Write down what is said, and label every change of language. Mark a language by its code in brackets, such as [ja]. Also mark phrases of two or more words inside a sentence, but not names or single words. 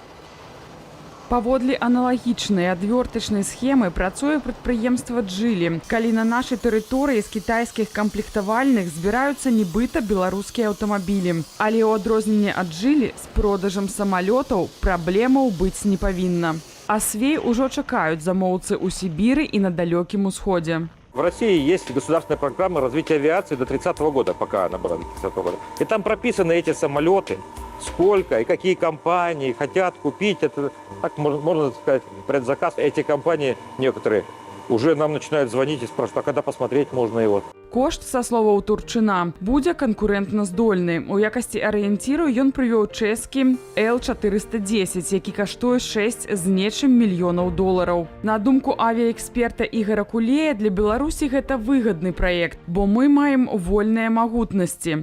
[be] Паводле аналагічнай адвёртачнай схемы працуе прадпрыемства «Джылі», калі на нашай тэрыторыі з кітайскіх камплектавальных збіраюцца нібыта беларускія аўтамабілі. Але ў адрозненне ад «Джылі» з продажам самалётаў праблемаў быць не павінна. А «Свей» ужо чакаюць замоўцы ў Сібіры і на далёкім усходзе. [ru] В России есть государственная программа развития авиации до 30 года, пока она была до 30 года. И там прописаны эти самолеты, сколько и какие компании хотят купить. Это, так можно сказать, предзаказ. Эти компании некоторые уже нам начинают звонить и спрашивают, а когда посмотреть можно его. [be] Кошт, са словаў Турчына, будзе канкурэнтна-здольны. У якасці арыенціру ён прывёў чэшскі Л-410, які каштуе 6 з нечым мільёнаў долараў. На думку авіаэксперта Ігора Кулея, для Беларусі гэта выгадны праект, бо мы маем вольныя магутнасці.